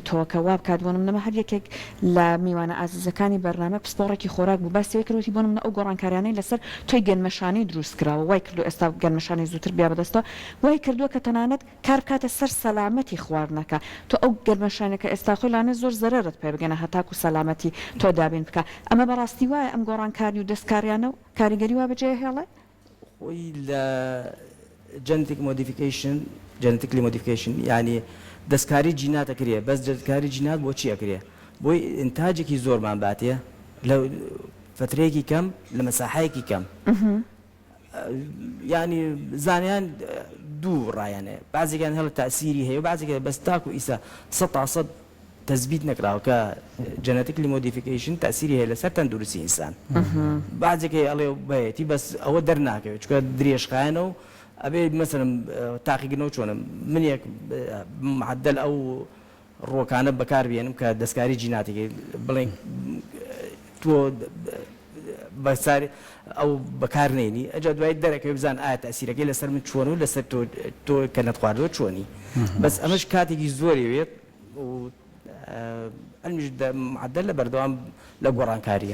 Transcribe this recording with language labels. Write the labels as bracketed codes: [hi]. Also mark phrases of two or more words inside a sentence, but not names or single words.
[ckb] تۆکە وا بکات بۆ نمونە هەر یەکێک لە میوانە ئازیزەکانی بەرنامە پسپۆڕێکی خۆراک بوو باسیەوەی کردوتی بۆ نمونە ئەو گۆڕانکاریانەی لەسەر تۆی گەنمەشانی دروست کراوە وای کردو ئێستا گەنمەشانی زووتر بیا بەدەستەوە وای کردووە کە تەنانەت کار بکاتە سەر سەلامەتی خواردنەکە تۆ ئەو گەنمەشانەکە ئێستا خۆی لانە زۆر زەرەرت پێ بگەنە هەتاکو سەلامەتی تۆ دابین بکە ئەمە بەڕاستی وایە ئەم گۆڕانکاری و دەستکاریانە و کاریگەری وا بەجێ هێڵێ خۆی لە [en] genetically modification [ckb] یعنی دەستکاری جینات ئەکرێ بەس دەستکاری جینات بۆ چی ئەکرێ بۆی ئینتاجێکی زۆرمان باتێ لە فترەیەکی کەم لە مەساحەیەکی کەم ینی زانیان دوو ڕایانەیە بعضێکیان هەڵ تاسیری هەیە و بعضێک بەس تاکو ئیسا 100% تەثبیت نەکراوە کە [en] genetically modification [ckb] تاسیری هەیە لەسەر تەندروستی ئینسان بعضێکی ئەڵێ بەیەتی بەس ئەوە دەرناکەوێت چکە درێژخایەنە و ئەبێ مەسەرم تاقیگرنەوە چۆنم منێک معدل ئەو ڕۆکانە بەکاربێنم کە دەستکاری جیناتێکی بڵێن تۆ بەساری ئەو بەکارنێنی ئەجا دوای دەرەکەی بزان ئایا تاسیرەکەی لەسەر من چۆن و لەسەر تۆ کە نەتخواردەوە چۆنی بەس ئەمەش کاتێکی زۆریوێت و ئەمیش معدل لە بەردەوام لە گۆڕانکاریە